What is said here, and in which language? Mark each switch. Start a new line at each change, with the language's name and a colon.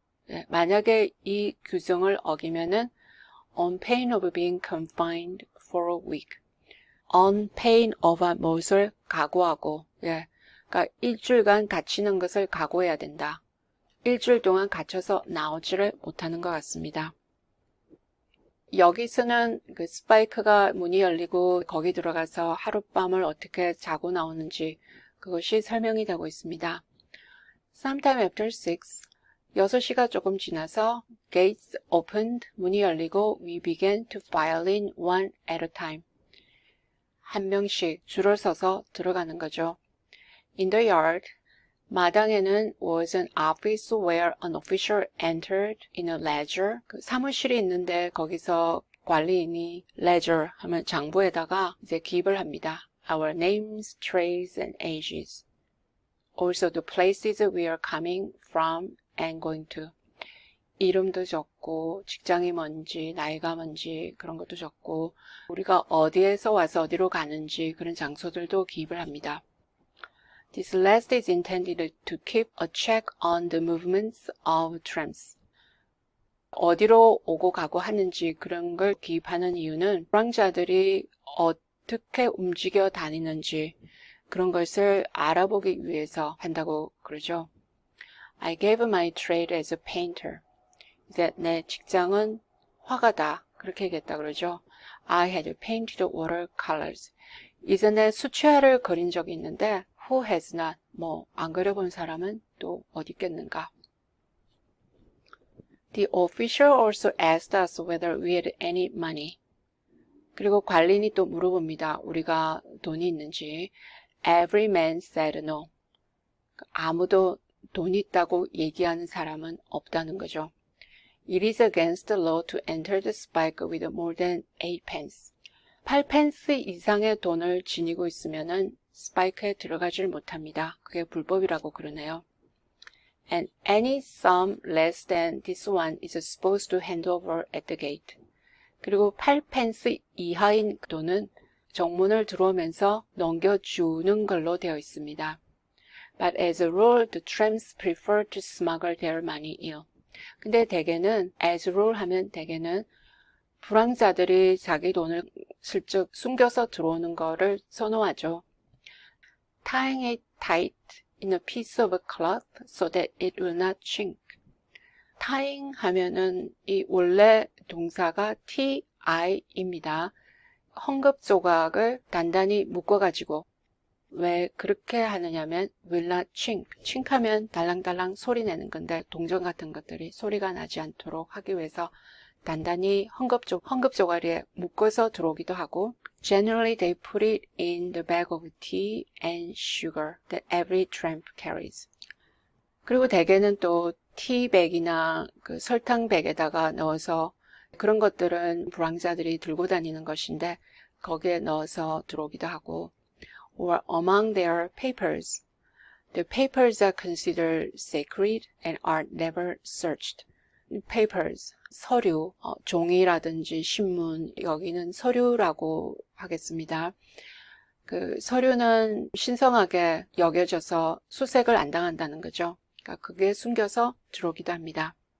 Korean: 네, 만약에 이 규정을 어기면은
English: on pain of being confined for a week.
Korean: on pain of 무엇을 각오하고, 예, 그러니까 일주일간 갇히는 것을 각오해야 된다. 일주일 동안 갇혀서 나오지를 못하는 것 같습니다. 여기서는 그 스파이크가 문이 열리고 거기 들어가서 하룻밤을 어떻게 자고 나오는지 그것이 설명이 되고 있습니다.
English: Sometime after
Korean: 6시가 조금 지나서
English: gates opened,
Korean: 문이 열리고
English: we began to file in one at a time.
Korean: 한 명씩 줄을 서서 들어가는 거죠.
English: In the yard,
Korean: 마당에는
English: was an office where an official entered in a ledger.
Korean: 그 사무실이 있는데 거기서 관리인이 ledger 하면 장부에다가 이제 기입을 합니다.
English: Our names, trades, and ages. Also the places we are coming from and going to.
Korean: 이름도 적고 직장이 뭔지 나이가 뭔지 그런 것도 적고 우리가 어디에서 와서 어디로 가는지 그런 장소들도 기입을 합니다.
English: This last is intended to keep a check on the movements of trams.
Korean: 어디로 오고 가고 하는지 그런 걸 기입하는 이유는 불황자들이 어떻게 움직여 다니는지 그런 것을 알아보기 위해서 한다고 그러죠.
English: I gave my trade as a painter.
Korean: 이제 내 직장은 화가다. 그렇게 얘기했다 그러죠.
English: I had painted watercolors.
Korean: 이전에 수채화를 그린 적이 있는데
English: who has not?
Korean: 뭐 안 그려본 사람은 또 어디 있겠는가?
English: The official also asked us whether we had any money.
Korean: 그리고 관리인이 또 물어봅니다. 우리가 돈이 있는지.
English: Every man said no.
Korean: 아무도 돈 있다고 얘기하는 사람은 없다는 거죠.
English: It is against the law to enter the spike with more than 8pence.
Korean: 8pence 이상의 돈을 지니고 있으면은 스파이크에 들어가질 못합니다. 그게 불법이라고 그러네요.
English: And any sum less than this one is supposed to hand over at the gate.
Korean: 그리고 8pence 이하인 돈은 정문을 들어오면서 넘겨주는 걸로 되어 있습니다.
English: But as a rule, the trams prefer to smuggle their money in.
Korean: 근데 대개는 as a rule 하면 대개는 불황자들이 자기 돈을 슬쩍 숨겨서 들어오는 거를 선호하죠.
English: Tying it tight in a piece of cloth so that it will not chink.
Korean: Tying 하면은 이 원래 동사가 T-I-입니다. 헝겊 조각을 단단히 묶어가지고 왜 그렇게 하느냐면
English: will not chink.
Korean: chink하면 달랑달랑 소리 내는 건데 동전 같은 것들이 소리가 나지 않도록 하기 위해서 단단히 헝겊 조각에 묶어서 들어오기도 하고
English: Generally they put it in the bag of tea and sugar that every tramp carries.
Korean: 그리고 대개는 또 티백이나 그 설탕백에다가 넣어서 그런 것들은 불황자들이 들고 다니는 것인데 거기에 넣어서 들어오기도 하고
English: or among their papers. The papers are considered sacred and are never searched.
Korean: papers, 서류, 종이라든지 신문, 여기는 서류라고 하겠습니다. 그 서류는 신성하게 여겨져서 수색을 안 당한다는 거죠. 그러니까 그게 숨겨서 들어오기도 합니다.